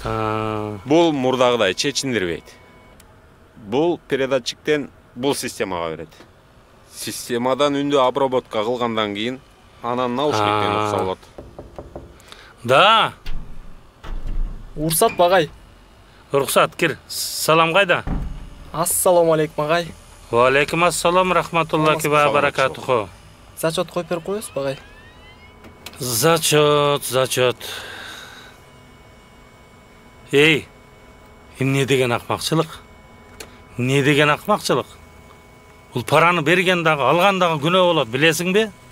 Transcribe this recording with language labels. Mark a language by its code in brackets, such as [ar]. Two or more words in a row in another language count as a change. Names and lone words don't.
[ky] Бул мурдагыдай чечиндирбейт. Бул передатчиктен бул системага берет. Системадан үндү обработка кылгандан кийин анан наушниктен укса болот. Да. Уруксат багай. Уруксат, кир. Салам кайда? [ar] السلام عليكم агай. وعليكم السلام ورحمة الله وبركاته. [ky] Зачет коюп берип коесуз багай? Зачет. Эй, эмне деген акмакчылык? Не деген акмакчылык? Бул параны берген дагы, алган дагы күнөө болот, билесиңби?